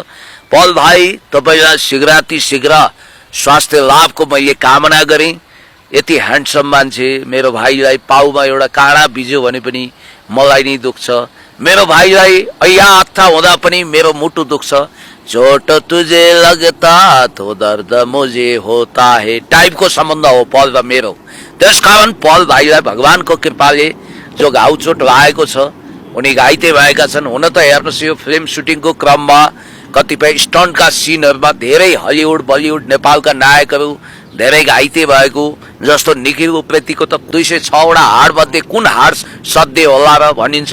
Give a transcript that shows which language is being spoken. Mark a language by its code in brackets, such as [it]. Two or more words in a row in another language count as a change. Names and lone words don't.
[ne] पल भाइ, तपाईँलाई शीघ्र स्वास्थ्य लाभको मैले कामना गरेँ। यति ह्यान्डसम मान्छे मेरो भाइलाई पाउमा एउटा काँडा बिज्यो भने पनि मलाई नै दुख्छ। मेरो भाइलाई ऐया हत्था हुँदा पनि मेरो मुटु दुख्छ। [hi] चोट तुझे लगता तो दर्द मुझे होता है [ne] टाइपको सम्बन्ध हो पल र मेरो। त्यसकारण पल भाइलाई भगवानको कृपाले जो घाउचोट लागेको छ, उनी घाइते भएका छन्। हुन त हेर्नुहोस्, यो फिल्म सुटिङको क्रममा कतिपय स्टन्टका सिनहरूमा धेरै हलिउड बलिउड नेपालका नायकहरू धेरै घाइते भएको, जस्तो निखिल उप्रेतीको त 206वटा हाडमध्ये कुन हाड सध्य होला र भनिन्छ।